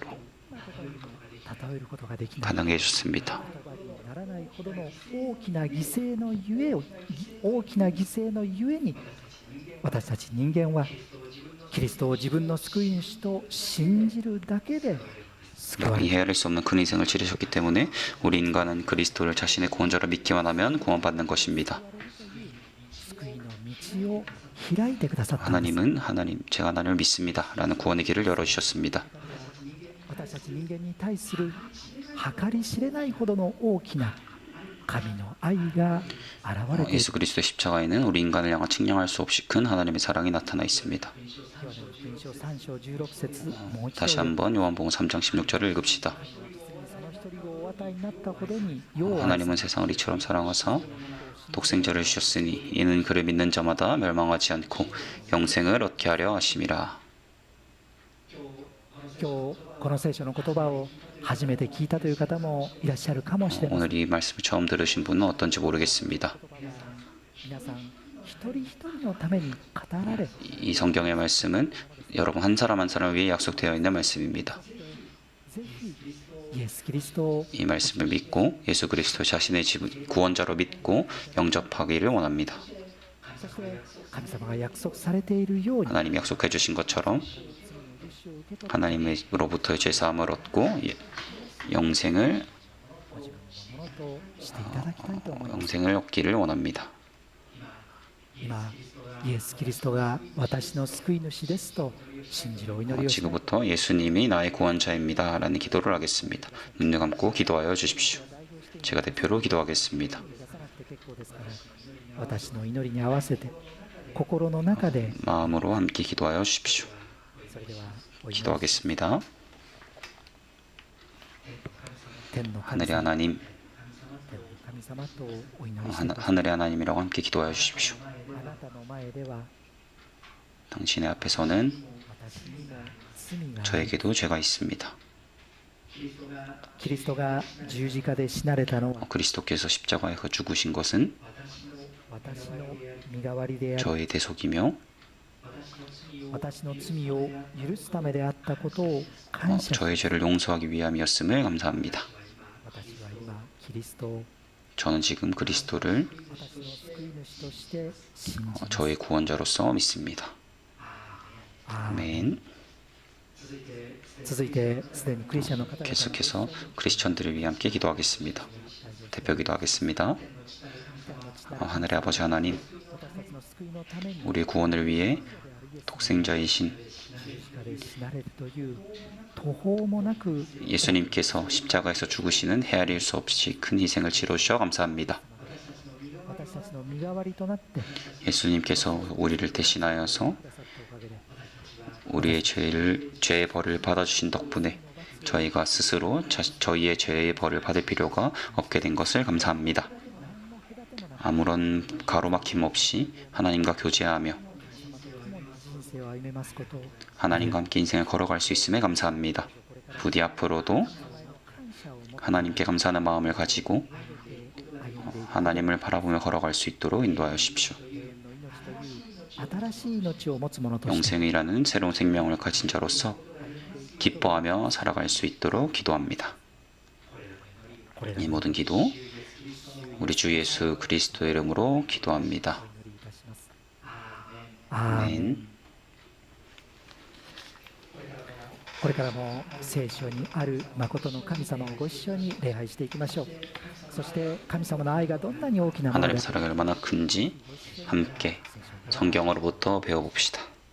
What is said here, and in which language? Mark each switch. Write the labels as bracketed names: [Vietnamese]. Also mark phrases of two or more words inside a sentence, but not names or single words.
[Japanese] 例えることができない [Korean] 가능해 주셨습니다. [Japanese] 言葉にならないほどの大きな犠牲のゆえに私たち人間はキリストを自分の救い主と信じるだけで救われ [Korean] 이 헤아릴 수 없는 큰 희생을 치르셨기 때문에 우리 인간은 그리스도를 자신의 구원자로 믿기만 하면 구원받는 것입니다. [Japanese] 救いの道を開いてくださったんです。 [Korean] 하나님, 제가 하나님을 믿습니다. 라는 구원의 길을 열어주셨습니다. [Japanese] 私たち人間に対する計り知れないほどの大きな神の愛が現れている。 [Korean] 예수 그리스도의 십자가에는 우리 인간을 향한 측량할 수 없이 큰 하나님의 사랑이 나타나 있습니다. [Japanese] 3章16節もう一 [Korean] 다시 [Japanese] 度 [Korean] 한번 요한복음 3장 16절을 읽읍시다. [Japanese] その一人子をお与えになったほどに世を愛す [Korean] 하나님은 세상을 이처럼 사랑하사 독생자를 주셨으니 이는 그를 믿는 자마다 멸망하지 않고 영생을 얻게 하려 하심이라. [Japanese] 今日この聖書の言葉を初めて聞いたという方もいらっしゃるかもしれません。 [Korean] 오늘 이 말씀을 처음 들으신 분은 어떤지 모르겠습니다. [Japanese] 皆さん一人一人のために語られ、 [Korean] 이 성경의 말씀은 여러분 한 사람 한 사람을 위해 약속되어 있는 말씀입니다. [Japanese] ぜひイエス・キリストを [Korean] 이 말씀을 믿고 예수 그리스도 자신의 구원자로 믿고 영접하기를 원합니다. [Japanese] そして神様が約束されているように [Korean] 하나님이 약속해 주신 것처럼 [Japanese] 許しを受け取り [Korean] 하나님으로부터의 죄사함을 얻고 영생을 [Japanese] ご自分のものとしていただきたいと思います。 [Korean] 영생을 얻기를 원합니다. [Japanese] 今イエス・キリストが私の救い主ですと信じるお祈りをします。 [Korean] 지금부터 예수님이 나의 구원자입니다 라는 기도를 하겠습니다. 눈을 감고 기도하여 주십시오. 제가 대표로 기도하겠습니다. [Japanese] 出さなくて結構ですから私の祈りに合わせて心の中で [Korean] 마음으로 함께 기도하여 주십시오. [Japanese] それではお祈り [Korean] 기도하겠습니다. [Japanese] 天の神 [Korean] 하늘의 [Japanese] 様 [Korean] 하나님, [Japanese] 天の神様とお祈りしてください。 [Korean] 하늘의 하나님이라고 함께 기도하여 주십시오. [Japanese] あなたの前では [Korean] 당신의 앞에서는 [Japanese] 私にも罪があり [Korean] 저에게도 죄가 있습니다. [Japanese] キリストが十字架で死なれたのは [Korean] 그리스도께서 십자가에서 죽으신 것은 [Japanese] 私の身代わりであり [Korean] 저의 대속이며 [Japanese] 私の罪を許すためであったことを感謝し [Korean] 저의 죄를 용서하기 위함이었음을 감사합니다. [Japanese] 私は今キリストを [Korean] 저는 지금 그리스도를 [Japanese] 私の救い主として信じます。 [Korean] 저의 구원자로서 믿습니다. [Japanese] アーメン [Korean] 아멘. [Japanese] 続いてすでにクリスチャンの方々 [Korean] 계속해서 크리스천들을 위해 함께 기도하겠습니다. 대표 기도하겠습니다. 하늘의 아버지 하나님, [Japanese] 私たちの救いのために [Korean] 우리의 구원을 위해 독생자이신 [Japanese] 十字架で死なれるという途方もなく [Korean] 예수님께서 십자가에서 죽으시는 헤아릴 수 없이 큰 희생을 치러주셔 감사합니다. [Japanese] 私たちの身代わりとなってく [Korean] 예수님께서 우리를 대신하여서 [Japanese] ださったおかげで [Korean] 우리의 죄의 벌을 받아주신 덕분에 저희가 스스로 저희의 죄의 벌을 받을 필요가 없게 된 것을 감사합니다. 아무런 가로막힘 없이 하나님과 교제하며 [Japanese] 人生を歩めますことを [Korean] 하나님과 함께 인생을 걸어갈 수 있음에 감사합니다. 부디 앞으로도 [Japanese] 感謝を持って [Korean] 하나님께 감사하는 마음을 가지고 [Japanese] 歩んでいく [Korean] 하나님을 바라보며 걸어갈 수 있도록 인도하여 주십시오. [Japanese] 永遠の命という新しい命を持つ者として [Korean] 영생이라는 새로운 생명을 가진 자로서 기뻐하며 살아갈 수 있도록 기도합니다. [Japanese] これら [Korean] 이 [Japanese] を [Korean] 모든 기도 우리 주 예수 그리스도의 이름으로 기도합니다. [Japanese] お祈りいたします。アーメン [Korean] 아멘. [Japanese] これからも聖書にある誠の神様をご一緒に礼拝していきましょう。そして神様の愛がどんなに大きなもの [Korean] 하나님 [Japanese] で [Korean] 사랑이 얼마나 큰지 함께 성경으로부터 배워봅시다.